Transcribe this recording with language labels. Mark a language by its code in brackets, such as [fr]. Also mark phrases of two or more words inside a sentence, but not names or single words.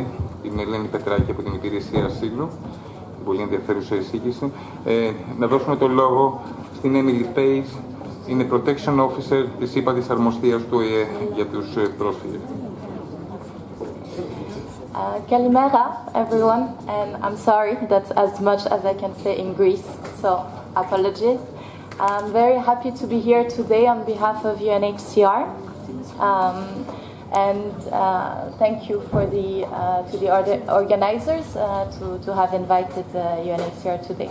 [el] Είμαι Ελένη Πετράκη από την Υπηρεσία Ασύλου. Πολύ ενδιαφέρουσα εισήγηση. Να δώσουμε το λόγο στην Emilie Page, είναι [en] Protection Officer [el] της ΥΠΑΤΗΣ Αρμοστίας του ΟΗΕ για τους πρόσφυγες. [en] Kalimera, everyone, and I'm sorry, that's as much as I can say in Greece, so apologies. I'm very happy to be here today on behalf of UNHCR, and thank you for to the organizers to have invited UNHCR today.